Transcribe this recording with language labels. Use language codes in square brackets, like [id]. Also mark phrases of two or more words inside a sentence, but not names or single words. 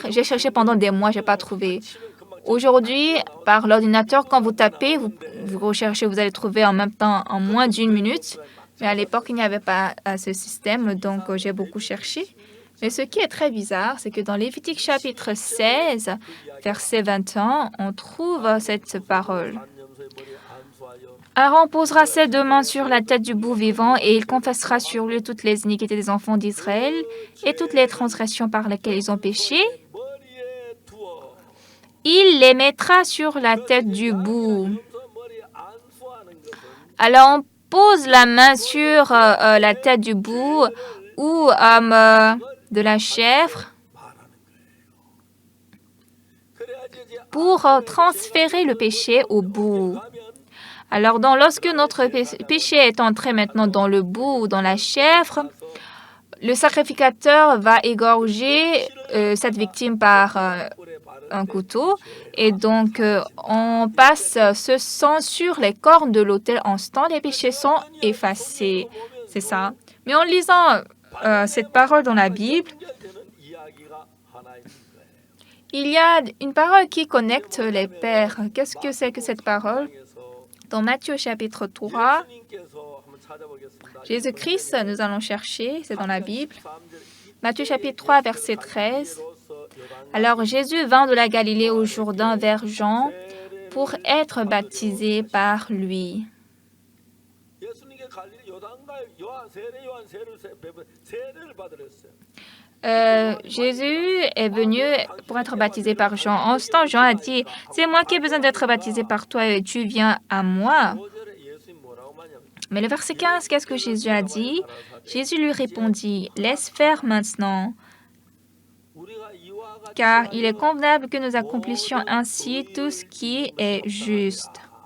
[fr] J'ai cherché pendant des mois, je n'ai pas trouvé. Aujourd'hui, par l'ordinateur, quand vous tapez, vous recherchez, vous allez trouver en même temps en moins d'1 minute. Mais à l'époque, il n'y avait pas ce système, donc j'ai beaucoup cherché. Mais ce qui est très bizarre, c'est que dans Lévitique chapitre 16, verset 21, on trouve cette parole. [ko] 암염소의 머리에 안수하여 [fr] Aaron posera ses 2 mains sur la tête du bouc vivant et il confessera sur lui toutes les iniquités des enfants d'Israël et toutes les transgressions par lesquelles ils ont péché. [ko] 머리에 두어 [fr] Il les mettra sur la tête du bouc. [ko] 염소 머리에 안수하는 것은 [fr] Alors on pose la main sur la tête du bouc ou de la chèvre [ko] 그래야지 이제 [fr] pour transférer le péché au bouc. Alors, lorsque notre péché est entré maintenant dans le bouc ou dans la chèvre, le sacrificateur va égorger cette victime par un couteau et donc on passe ce sang sur les cornes de l'autel. En ce temps, les péchés sont effacés. C'est ça. Mais en lisant cette parole dans la Bible, [ko] 되는 이야기가 하나 있는 거예요. [fr] il y a une parole qui connecte les pères. Qu'est-ce que c'est que cette parole? Dans Matthieu chapitre 3, [ko] 예수님께서 한번 찾아보겠습니다. [fr] Jésus-Christ, nous allons chercher, c'est dans la Bible. Matthieu chapitre 3, verset 13. Alors Jésus vint de la Galilée au Jourdain vers Jean pour être baptisé par lui. [ko] 예수님께 갈릴리 요단강 요한 세례 요한 세례를 받으랬어요. [fr] Jésus est venu pour être baptisé par Jean. En ce temps, Jean a dit, c'est moi qui ai besoin d'être baptisé par toi et tu viens à moi. Mais le verset 15, qu'est-ce que Jésus a dit? Jésus lui répondit, laisse faire maintenant, car il est convenable que nous accomplissions ainsi tout ce qui est juste.